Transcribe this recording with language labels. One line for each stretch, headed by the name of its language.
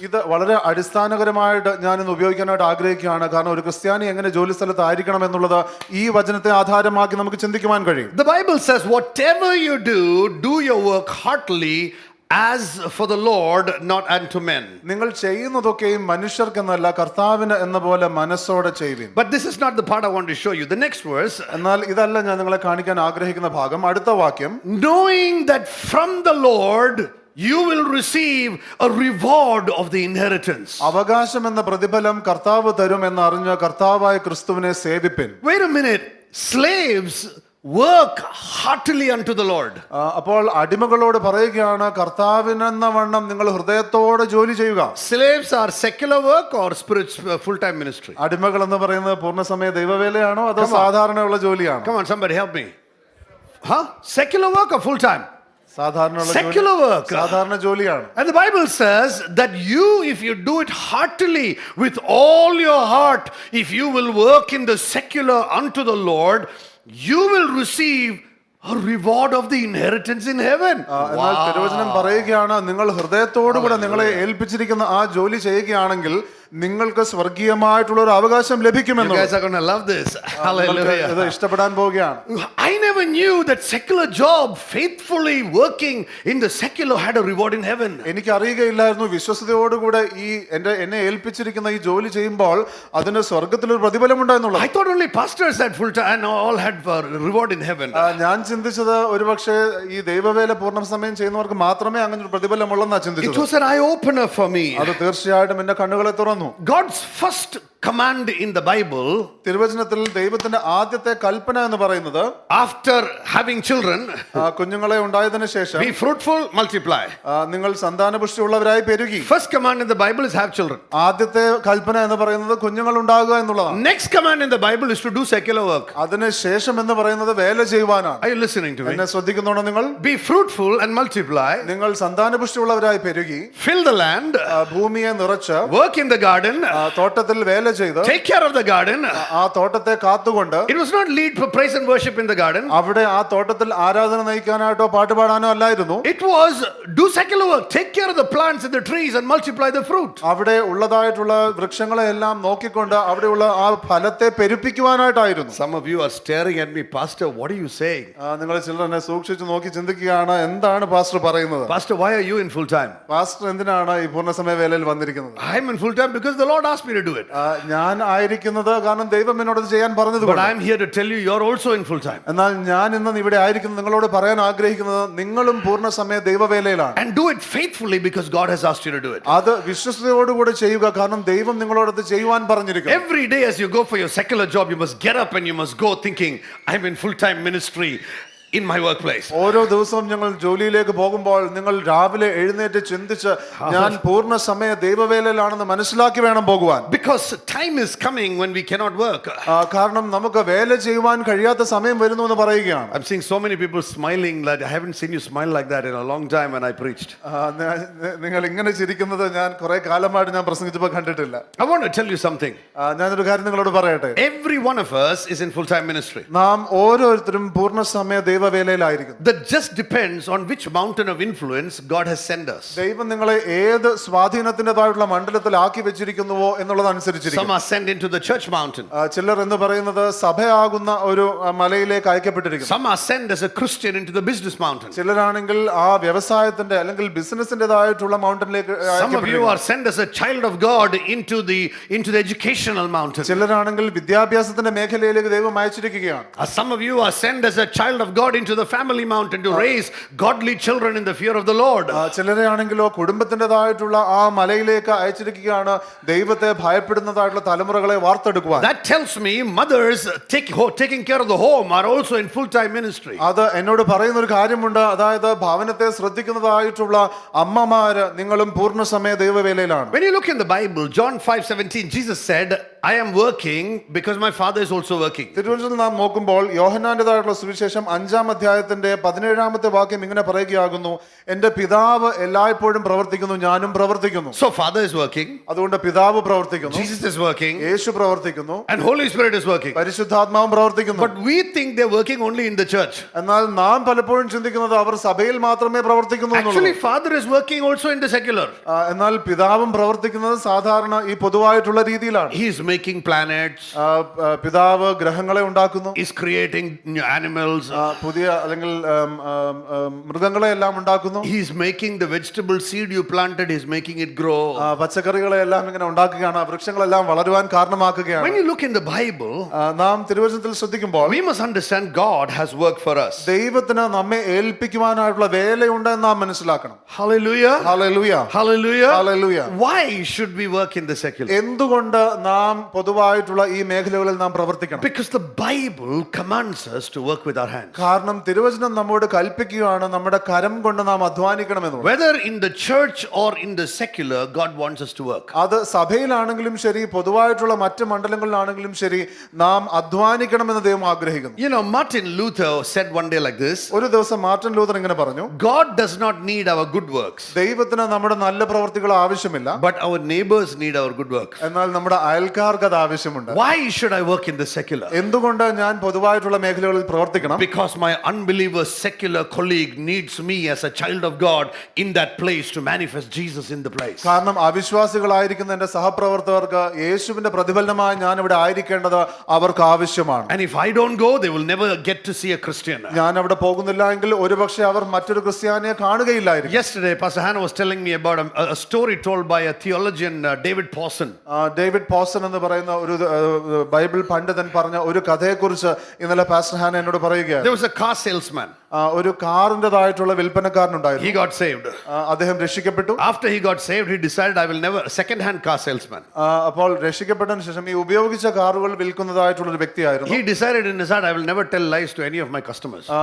Malayalam: ഇത് വളരെ അടിസ്ഥാനപരമായിട്ട് ഞാൻ ഇന്ന് ഉപയോഗിക്കാനായിട്ട് ആഗ്രഹിക്കുകയാണ്. കാരണം ഒരു ക്രിസ്ത്യാനി എങ്ങനെ ജോലി സ്ഥലത്ത് ആയിരിക്കണം എന്നുള്ളത് ഈ വചനത്തെ ആധാരമാക്കി നമുക്ക് ചിന്തിക്കുവാൻ കഴിയും.
English: The Bible says whatever you do your work heartily as for the Lord, not unto men.
Malayalam: നിങ്ങൾ ചെയ്യുന്നതൊക്കെയും മനുഷ്യർക്കെന്നല്ല കർത്താവിന് എന്ന പോലെ മനസ്സോടെ ചെയ്യുവിൻ.
English: But this is not the part I want to show you. The next verse.
Malayalam: എന്നാൽ ഇതല്ല ഞാൻ നിങ്ങളെ കാണിക്കാൻ ആഗ്രഹിക്കുന്ന ഭാഗം. അടുത്ത വാക്യം,
English: knowing that from the Lord you will receive a reward of the inheritance.
Malayalam: അവകാശം എന്ന പ്രതിഫലം കർത്താവ് തരും എന്ന് അറിഞ്ഞ കർത്താവായ ക്രിസ്തുവിനെ സേവിപ്പിൻ.
English: Wait a minute. Slaves work heartily unto the Lord.
Malayalam: അപ്പോൾ അടിമകളോട് പറയുകയാണ് കർത്താവിനെന്ന വണ്ണം നിങ്ങൾ ഹൃദയത്തോടെ ജോലി ചെയ്യുക.
English: Slaves are secular work or spiritual full-time ministry?
Malayalam: അടിമകൾ എന്ന് പറയുന്നത് പൂർണ്ണസമയ ദൈവവേലയാണോ അതോ സാധാരണയുള്ള ജോലിയാണോ?
English: Come on, somebody help me. Secular work or full-time? Secular work.
Malayalam: സാധാരണ ജോലിയാണ്.
English: And the Bible says that if you do it heartily with all your heart, if you will work in the secular unto the Lord, you will receive a reward of the inheritance in heaven.
Malayalam: എന്നാൽ തിരുവചനം പറയുകയാണ് നിങ്ങൾ ഹൃദയത്തോടുകൂടെ നിങ്ങളെ ഏൽപ്പിച്ചിരിക്കുന്ന ആ ജോലി ചെയ്യുകയാണെങ്കിൽ നിങ്ങൾക്ക് സ്വർഗീയമായിട്ടുള്ള ഒരു അവകാശം ലഭിക്കുമെന്ന്.
English: You guys are going to love this. Hallelujah.
Malayalam: ഇത് ഇഷ്ടപ്പെടാൻ പോവുകയാണ്.
English: I never knew that secular job, faithfully working in the secular, had a reward in heaven.
Malayalam: എനിക്ക് അറിയുകയില്ലായിരുന്നു വിശ്വസ്തയോടുകൂടെ എന്നെ ഏൽപ്പിച്ചിരിക്കുന്ന ഈ ജോലി ചെയ്യുമ്പോൾ അതിന് സ്വർഗ്ഗത്തിൽ ഒരു പ്രതിഫലം ഉണ്ടായെന്നുള്ളത്.
English: I thought only pastors had full time and all had reward in heaven.
Malayalam: ഞാൻ ചിന്തിച്ചത് ഒരുപക്ഷെ ഈ ദൈവവേല പൂർണ്ണസമയം ചെയ്യുന്നവർക്ക് മാത്രമേ അങ്ങനെ ഒരു പ്രതിഫലമുള്ളെന്നാ ചിന്തിച്ചത്.
English: It was an eye opener for me.
Malayalam: അത് തീർച്ചയായിട്ടും എന്റെ കണ്ണുകളെ തുറന്നു.
English: God's first command in the Bible,
Malayalam: തിരുവചനത്തിൽ ദൈവത്തിന്റെ ആദ്യത്തെ കൽപ്പന എന്ന് പറയുന്നത്
English: after having children,
Malayalam: കുഞ്ഞുങ്ങളെ ഉണ്ടായതിനു ശേഷം
English: be fruitful, multiply.
Malayalam: നിങ്ങൾ സന്താനപുഷ്ടിയുള്ളവരായി പെരുകി.
English: First command in the Bible is have children.
Malayalam: ആദ്യത്തെ കൽപ്പന എന്ന് പറയുന്നത് കുഞ്ഞുങ്ങൾ ഉണ്ടാകുക എന്നുള്ളതാണ്.
English: Next command in the Bible is to do secular work.
Malayalam: അതിന് ശേഷം എന്ന് പറയുന്നത് വേല ചെയ്യുവാനാണ്.
English: Are you listening to me?
Malayalam: എന്നെ ശ്രദ്ധിക്കുന്നുണ്ടോ നിങ്ങൾ?
English: Be fruitful and multiply.
Malayalam: നിങ്ങൾ സന്താനപുഷ്ടിയുള്ളവരായി പെരുകി,
English: Fill the land.
Malayalam: ഭൂമിയെ നിറച്ച്,
English: Work in the garden.
Malayalam: തോട്ടത്തിൽ വേല ചെയ്ത്,
English: Take care of the garden.
Malayalam: ആ തോട്ടത്തെ കാത്തുകൊണ്ട്.
English: It was not lead for praise and worship in the garden.
Malayalam: അവിടെ ആ തോട്ടത്തിൽ ആരാധന നയിക്കാനായിട്ടോ പാട്ടുപാടാനോ അല്ലായിരുന്നു.
English: It was do secular work. Take care of the plants and the trees and multiply the fruit.
Malayalam: അവിടെ ഉള്ളതായിട്ടുള്ള വൃക്ഷങ്ങളെ എല്ലാം നോക്കിക്കൊണ്ട് അവിടെയുള്ള ആ ഫലത്തെ പെരുപ്പിക്കുവാനായിട്ടായിരുന്നു.
English: Some of you are staring at me, Pastor, what are you saying?
Malayalam: നിങ്ങൾ ചിലർ എന്നെ സൂക്ഷിച്ചു നോക്കി ചിന്തിക്കുകയാണ്, എന്താണ് പാസ്റ്റർ പറയുന്നത്?
English: Pastor, why are you in full time?
Malayalam: Pastor എന്തിനാണ് ഈ പൂർണ്ണസമയ വേലയിൽ വന്നിരിക്കുന്നത്?
English: I'm in full time because the Lord asked me to do it.
Malayalam: ഞാൻ ആയിരിക്കുന്നത് കാരണം ദൈവം എന്നോട് ഇത് ചെയ്യാൻ പറഞ്ഞത്.
English: But I'm here to tell you, you're also in full time.
Malayalam: എന്നാൽ ഞാൻ ഇന്ന് ഇവിടെ ആയിരിക്കുന്നത് നിങ്ങളോട് പറയാൻ ആഗ്രഹിക്കുന്നത് നിങ്ങളും പൂർണ്ണസമയ ദൈവവേലയിലാണ്.
English: And do it faithfully because God has asked you to do it.
Malayalam: അത് വിശ്വസ്തയോടുകൂടി ചെയ്യുക, കാരണം ദൈവം നിങ്ങളോട് അത് ചെയ്യുവാൻ പറഞ്ഞിരിക്കുന്നു.
English: Every day as you go for your secular job, you must get up and you must go thinking, I'm in full-time ministry in my workplace.
Malayalam: ഓരോ ദിവസവും ഞങ്ങൾ ജോലിയിലേക്ക് പോകുമ്പോൾ നിങ്ങൾ രാവിലെ എഴുന്നേറ്റ് ചിന്തിച്ച് ഞാൻ പൂർണ്ണ സമയ ദൈവവേലയിലാണെന്ന് മനസ്സിലാക്കി വേണം പോകുവാൻ.
English: Because time is coming when we cannot work.
Malayalam: കാരണം നമുക്ക് വേല ചെയ്യുവാൻ കഴിയാത്ത സമയം വരുന്നു എന്ന് പറയുകയാണ്.
English: I'm seeing so many people smiling that I haven't seen you smile like that in a long time when I preached.
Malayalam: നിങ്ങൾ ഇങ്ങനെ ചിരിക്കുന്നത് ഞാൻ കുറെ കാലമായിട്ട് ഞാൻ പ്രസംഗിച്ചപ്പോൾ കണ്ടിട്ടില്ല.
English: I want to tell you something.
Malayalam: ഞാനൊരു കാര്യം നിങ്ങളോട് പറയട്ടെ.
English: Every one of us is in full-time ministry.
Malayalam: നാം ഓരോരുത്തരും പൂർണ്ണ സമയ ദൈവവേലയിലായിരിക്കുന്നു.
English: That just depends on which mountain of influence God has sent us.
Malayalam: ദൈവം നിങ്ങളെ ഏത് സ്വാധീനത്തിൻ്റെതായിട്ടുള്ള മണ്ഡലത്തിൽ ആക്കി വെച്ചിരിക്കുന്നുവോ എന്നുള്ളതനുസരിച്ചിരിക്കും.
English: Some are sent into the church mountain.
Malayalam: ചിലർ എന്ന് പറയുന്നത് സഭയാകുന്ന ഒരു മലയിലേക്ക് അയക്കപ്പെട്ടിരിക്കുന്നു.
English: Some are sent as a Christian into the business mountain.
Malayalam: ചിലരാണെങ്കിൽ ആ വ്യവസായത്തിന്റെ അല്ലെങ്കിൽ ബിസിനസിന്റേതായിട്ടുള്ള മൗണ്ടനിലേക്ക്.
English: Some of you are sent as a child of God into the educational mountain.
Malayalam: ചിലരാണെങ്കിൽ വിദ്യാഭ്യാസത്തിന്റെ മേഖലയിലേക്ക് ദൈവം അയച്ചിരിക്കുകയാണ്.
English: Some of you are sent as a child of God into the family mountain to raise godly children in the fear of the Lord.
Malayalam: ചിലരെ ആണെങ്കിലോ കുടുംബത്തിൻ്റെതായിട്ടുള്ള ആ മലയിലേക്ക് അയച്ചിരിക്കുകയാണ് ദൈവത്തെ ഭയപ്പെടുന്നതായിട്ടുള്ള തലമുറകളെ വാർത്തെടുക്കുവാൻ.
English: That tells me mothers taking care of the home are also in full-time ministry.
Malayalam: അത് എന്നോട് പറയുന്ന ഒരു കാര്യമുണ്ട്, അതായത് ഭവനത്തെ ശ്രദ്ധിക്കുന്നതായിട്ടുള്ള അമ്മമാര് നിങ്ങളും പൂർണ്ണസമയ ദൈവവേലയിലാണ്.
English: When you look in the Bible, John 5:17, Jesus said, I am working because my Father is also working.
Malayalam: തിരുവചനത്തിൽ നാം നോക്കുമ്പോൾ യോഹന്നാന്റേതായിട്ടുള്ള സുവിശേഷം 5-ാം അധ്യായത്തിന്റെ 17-ാമത്തെ വാക്യം ഇങ്ങനെ പറയുകയാകുന്നു, എന്റെ പിതാവ് എല്ലായ്പ്പോഴും പ്രവർത്തിക്കുന്നു, ഞാനും പ്രവർത്തിക്കുന്നു.
English: So Father is working,
Malayalam: അതുകൊണ്ട് പിതാവ് പ്രവർത്തിക്കുന്നു,
English: Jesus is working,
Malayalam: യേശു പ്രവർത്തിക്കുന്നു,
English: and Holy Spirit is working.
Malayalam: പരിശുദ്ധാത്മാവും പ്രവർത്തിക്കുന്നു.
English: But we think they're working only in the church.
Malayalam: എന്നാൽ നാം പലപ്പോഴും ചിന്തിക്കുന്നത് അവർ സഭയിൽ മാത്രമേ പ്രവർത്തിക്കുന്നു
English: Actually,
Malayalam: എന്നുള്ളത്.
English: Father is working also in the secular.
Malayalam: എന്നാൽ പിതാവും പ്രവർത്തിക്കുന്നത് സാധാരണ ഈ പൊതുവായിട്ടുള്ള രീതിയിലാണ്.
English: He is making planets.
Malayalam: പിതാവ് ഗ്രഹങ്ങളെ ഉണ്ടാക്കുന്നു,
English: Is creating new animals.
Malayalam: പുതിയ അല്ലെങ്കിൽ മൃഗങ്ങളെ എല്ലാം ഉണ്ടാക്കുന്നു.
English: He is making the vegetable seed you planted, he is making it grow.
Malayalam: പച്ചക്കറികളെ എല്ലാം ഇങ്ങനെ ഉണ്ടാക്കുകയാണ്, വൃക്ഷങ്ങളെല്ലാം വളരുവാൻ കാരണമാക്കുകയാണ്.
English: When you look in the Bible,
Malayalam: നാം തിരുവചനത്തിൽ ശ്രദ്ധിക്കുമ്പോൾ
English: we must understand God has work for us.
Malayalam: ദൈവത്തിന് നമ്മെ ഏൽപ്പിക്കുവാനായിട്ടുള്ള വേലയുണ്ട് എന്ന് നാം മനസ്സിലാക്കണം.
English: Hallelujah.
Malayalam: Hallelujah,
English: Hallelujah.
Malayalam: Hallelujah.
English: Why should we work in the secular?
Malayalam: എന്തുകൊണ്ട് നാം പൊതുവായിട്ടുള്ള ഈ മേഖലകളിൽ നാം പ്രവർത്തിക്കണം?
English: Because the Bible commands us to work with our hands.
Malayalam: കാരണം തിരുവചനം നമ്മോട് കൽപ്പിക്കുകയാണ് നമ്മുടെ കരം കൊണ്ട് നാം അധ്വാനിക്കണമെന്ന്.
English: Whether in the church or in the secular, God wants us to work.
Malayalam: അത് സഭയിലാണെങ്കിലും ശരി, പൊതുവായിട്ടുള്ള മറ്റ് മണ്ഡലങ്ങളിലാണെങ്കിലും ശരി, നാം അധ്വാനിക്കണമെന്ന് ദൈവം ആഗ്രഹിക്കുന്നു.
English: You know, Martin Luther said one day like this,
Malayalam: ഒരു ദിവസം മാർട്ടിൻ ലൂതർ ഇങ്ങനെ പറഞ്ഞു,
English: God does not need our good works,
Malayalam: ദൈവത്തിന് നമ്മുടെ നല്ല പ്രവർത്തികൾ ആവശ്യമില്ല,
English: but our neighbors need our good works.
Malayalam: എന്നാൽ നമ്മുടെ അയൽക്കാർക്ക് അത് ആവശ്യമുണ്ട്.
English: Why should I work in the secular?
Malayalam: എന്തുകൊണ്ട് ഞാൻ പൊതുവായിട്ടുള്ള മേഖലകളിൽ പ്രവർത്തിക്കണം?
English: Because my unbeliever secular colleague needs me as a child of God in that place to manifest Jesus in the place.
Malayalam: കാരണം അവിശ്വാസികളായിരിക്കുന്ന എന്റെ സഹപ്രവർത്തകർക്ക് യേശുവിന്റെ പ്രതിഫലനമായി ഞാൻ ഇവിടെ ആയിരിക്കേണ്ടത് അവർക്ക് ആവശ്യമാണ്.
English: And if I don't go, they will never get to see a Christian.
Malayalam: ഞാൻ അവിടെ പോകുന്നില്ല എങ്കിൽ ഒരുപക്ഷെ അവർ മറ്റൊരു ക്രിസ്ത്യാനിയെ കാണുകയില്ലായിരിക്കും.
English: Yesterday, Pastor Hannah was telling me about a story told by a theologian, David Pawson.
Malayalam: David Poisson എന്ന് പറയുന്ന ഒരു ബൈബിൾ പണ്ഡിതൻ പറഞ്ഞ ഒരു കഥയെക്കുറിച്ച് ഇന്നലെ പാസ്റ്റർ ഹാന എന്നോട് പറയുകയാണ്.
English: There was a car salesman.
Malayalam: ഒരു കാറിൻ്റെതായിട്ടുള്ള വിൽപ്പനക്കാരനുണ്ടായിരുന്നു.
English: He got saved.
Malayalam: അദ്ദേഹം രക്ഷിക്കപ്പെട്ടു.
English: After he got saved, he decided, I will never, second-hand car salesman.
Malayalam: അപ്പോൾ രക്ഷിക്കപ്പെട്ടതിന് ശേഷം ഈ ഉപയോഗിച്ച കാറുകൾ വിൽക്കുന്നതായിട്ടുള്ള ഒരു വ്യക്തിയായിരുന്നു.
English: He decided in his heart, I will never tell lies to any of my customers.